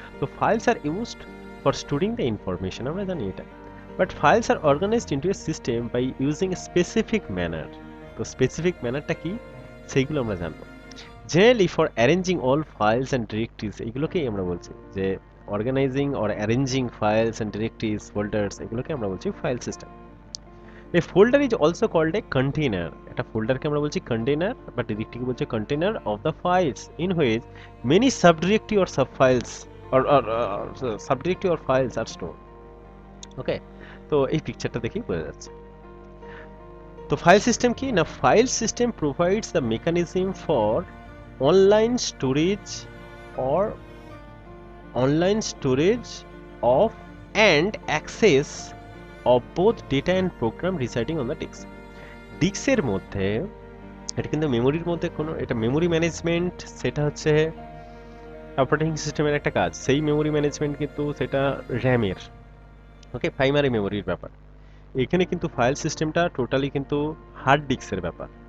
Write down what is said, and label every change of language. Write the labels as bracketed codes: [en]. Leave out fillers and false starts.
[en] তো files are used for storing the information, [bn] আমরা জানি এটা, [en] But files are organized into a system by using a specific manner. [bn] তো specific ম্যানারটা কি সেইগুলো আমরা জানবো। [en] generally for arranging all files and directories, [bn] এগুলোকেই আমরা বলছি যে organising or arranging files and directories, folders, এগুলোকে আমরা বলছি file system. [en] A folder is also called a container. [bn] একটা ফোল্ডারকে আমরা বলছি [en] container [bn] বা ডিরেক্টরিকে বলছি [en] container of the files in which many subdirectory or subfiles or subdirectory or files are stored. [bn] ওকে, তো এই পিকচারটা দেখেই বোঝা যাচ্ছে। তো ফাইল সিস্টেম কি না, [en] File system provides the mechanism for online storage or online storage of and access of both data and program residing on the disk. [bn] ডিস্কের মধ্যে, এটা কিন্তু মেমোরির মধ্যে কোনো, এটা মেমোরি ম্যানেজমেন্ট, সেটা হচ্ছে অপারেটিং সিস্টেমের একটা কাজ। সেই মেমোরি ম্যানেজমেন্ট কিন্তু সেটা র্যামের, ওকে, প্রাইমারি মেমোরির ব্যাপার। এখানে কিন্তু ফাইল সিস্টেমটা টোটালি কিন্তু হার্ড ডিস্কের ব্যাপার।